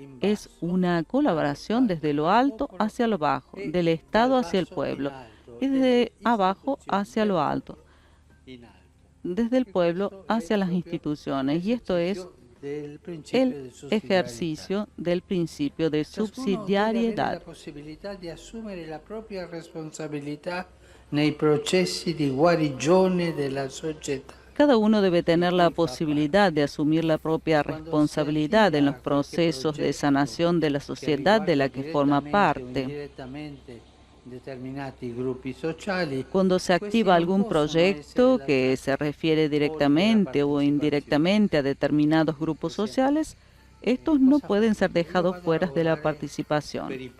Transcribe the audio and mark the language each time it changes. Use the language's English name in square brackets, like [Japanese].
[Spanish] Es una colaboración desde lo alto hacia lo bajo, del Estado hacia el pueblo y desde abajo hacia lo alto, desde el pueblo hacia las instituciones. Y esto es el ejercicio del principio de subsidiariedad. [Italian] la possibilità di assumere la propria responsabilità nei processi di guarigione della società. [Spanish] Cada uno debe tener la posibilidad de asumir la propia responsabilidad en los procesos de sanación de la sociedad de la que forma parte. [Italian] Determinati gruppi sociali, [Spanish] Cuando se activa algún proyecto que se refiere directamente o indirectamente a determinados grupos sociales, estos no pueden ser dejados fuera de la participación.